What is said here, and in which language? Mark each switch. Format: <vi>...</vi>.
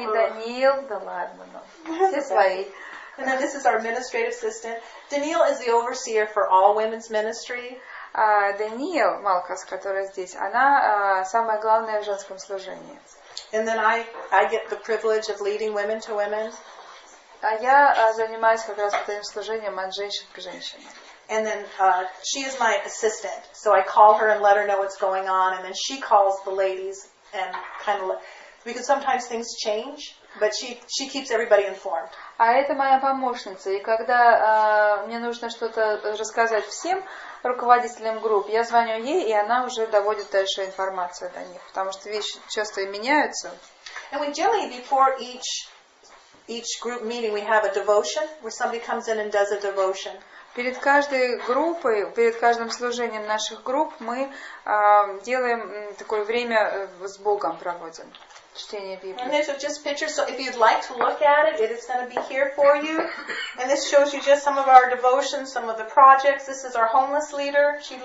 <ru>и Даниил, да ладно, ну, все свои.</ru> <en>And then this is our administrative assistant. Danielle is the overseer for all women's ministry.</en> <ru>Даниил, Малкас, которая здесь, она самая главная в женском служении.</ru> <en>And then I get the privilege of leading Women to Women.</en> <ru>А я занимаюсь как раз этим служением от женщин к женщинам.</ru> <en>And then she is my assistant. So I call her and let her know what's going on. And then she calls the ladies and kind of, because sometimes things change, but she keeps everybody informed.</en> <ru>А это моя помощница. И когда мне нужно что-то рассказать всем руководителям групп, я звоню ей, и она уже доводит дальше информацию до них. Потому что вещи часто меняются.</ru> <en>And we generally, before each group meeting, we have a devotion where somebody comes in and does a devotion.</en> <ru>Перед каждой группой, перед каждым служением наших групп мы делаем такое время с Богом проводим. Чтение</ru> <en>And</en> <ru>Библии.</ru> <en>there's just pictures, so if you'd like to look at it, it is going to be here for you. And this shows you just some of our devotions, some of the projects. This is our homeless leader.</en>